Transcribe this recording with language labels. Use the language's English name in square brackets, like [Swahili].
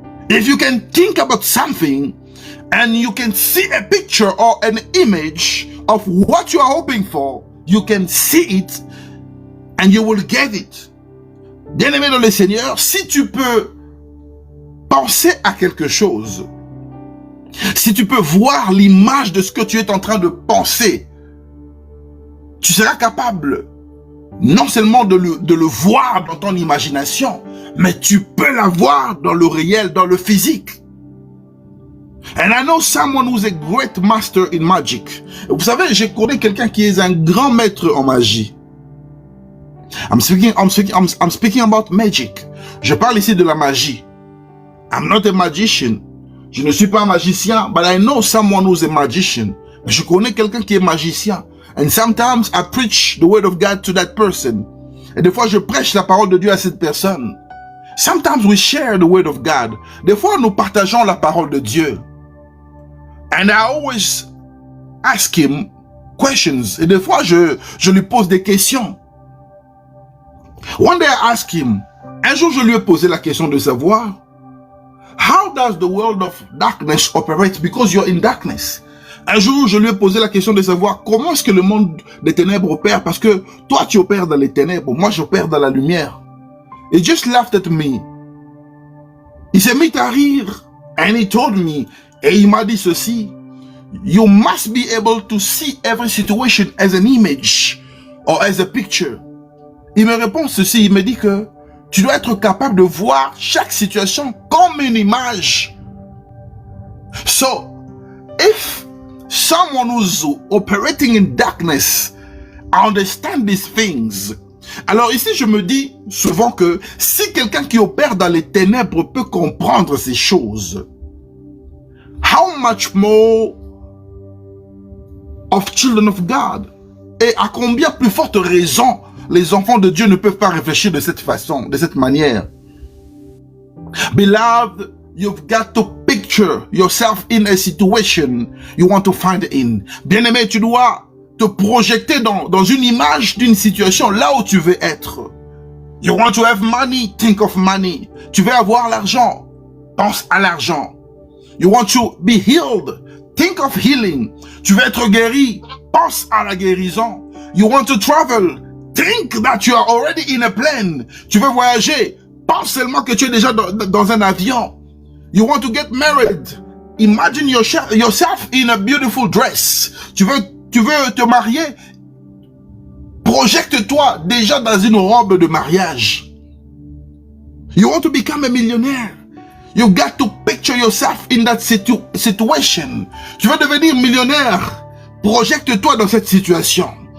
[English] If you can think about something and you can see a picture or an image of what you are hoping for, you can see it and you will get it. [French] Bien-aimé dans le Seigneur, si tu peux penser à quelque chose, si tu peux voir l'image de ce que tu es en train de penser, tu seras capable non seulement de le voir dans ton imagination, mais tu peux l'avoir dans le réel, dans le physique. [English] And I know someone who's a great master in magic. [French] Vous savez, je connais quelqu'un qui est un grand maître en magie. [English] I'm speaking about magic. [French] Je parle ici de la magie. [English] I'm not a magician. [French] Je ne suis pas un magicien, [English] but I know someone who's a magician. [French] Je connais quelqu'un qui est magicien. [English] And sometimes I preach the word of God to that person. [French] Et des fois, je prêche la parole de Dieu à cette personne. [English] Sometimes we share the word of God. [French] Des fois, nous partageons la parole de Dieu. [English] And I always ask him questions. [French] Et des fois, je lui pose des questions. [English] One day I asked him, [French] un jour je lui ai posé la question de savoir, [English] how does the world of darkness operate because you're in darkness? [French] Un jour je lui ai posé la question de savoir comment est-ce que le monde des ténèbres opère parce que toi tu opères dans les ténèbres, moi j'opère dans la lumière. [English] He just laughed at me. [French] Il s'est mis à rire [English] and he told me, [French] Et il m'a dit ceci, [English] you must be able to see every situation as an image or as a picture. [French] Il me répond ceci, il me dit que tu dois être capable de voir chaque situation comme une image. [English] So, if someone who's operating in darkness understand these things, [French] alors ici je me dis souvent que si quelqu'un qui opère dans les ténèbres peut comprendre ces choses, [English] how much more of children of God? [French] Et à combien plus forte raison les enfants de Dieu ne peuvent pas réfléchir de cette façon, de cette manière? [English] Beloved, you've got to picture yourself in a situation you want to find in. [French] Bien-aimé, tu dois te projeter dans une image d'une situation là où tu veux être. [English] You want to have money, think of money. [French] Tu veux avoir l'argent, pense à l'argent. [English] You want to be healed, think of healing. [French] Tu veux être guéri, pense à la guérison. [English] You want to travel, think that you are already in a plane. [French] Tu veux voyager, pense seulement que tu es déjà dans un avion. [English] You want to get married, imagine yourself in a beautiful dress. [French] Tu veux te marier, projecte-toi déjà dans une robe de mariage. [English] You want to become a millionaire. You got to picture yourself in that situation. [French] Tu veux devenir millionnaire, projecte-toi dans cette situation.